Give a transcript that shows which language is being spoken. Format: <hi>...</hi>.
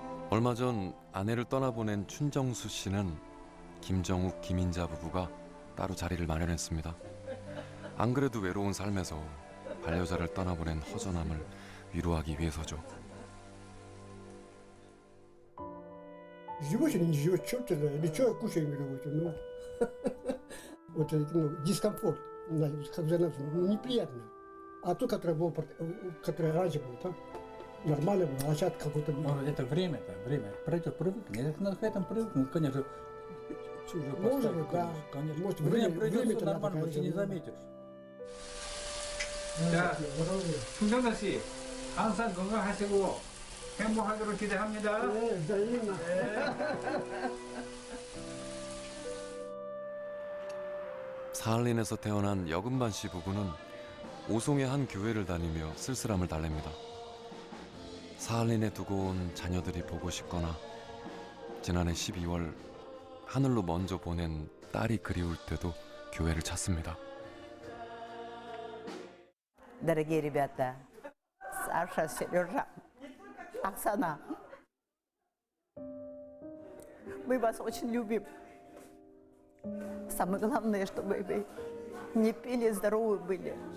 <ko>얼마 전 아내를 떠나보낸 춘정수 씨는 김정욱, 김인자 부부가 따로 자리를 마련했습니다. 안 그래도 외로운 삶에서 반려자를 떠나보낸 허전함을 위로하기 위해서죠.</ko> <ru>Живешь или не живешь, черт тебя знает, или что я кушаю какой-то, ну. Вот дискомфорт, как за нас, неприятно. А то, которое было, которое раньше было, там нормально было, а сейчас какой-то... Это время. Пройдет, привыкнет. Если к этому привыкнуть, конечно, уже Может быть, да. Конечно. Может, время пройдет, время-то все нормально, надо, ты не конечно, заметишь.</ru> <ko>자, 충정자 씨, 항상 건강하시고 행복하기를 기대합니다. 사할린에서 태어난 여금반 씨 부부는 오송의 한 교회를 다니며 쓸쓸함을 달랩니다. 사할린에 두고 온 자녀들이 보고 싶거나 지난해 12월 하늘로 먼저 보낸 딸이 그리울 때도 교회를 찾습니다.</ko> <ru>Дорогие ребята, Саша, Сережа, Оксана, мы вас очень любим. Самое главное, чтобы вы не пили, здоровы были.</ru>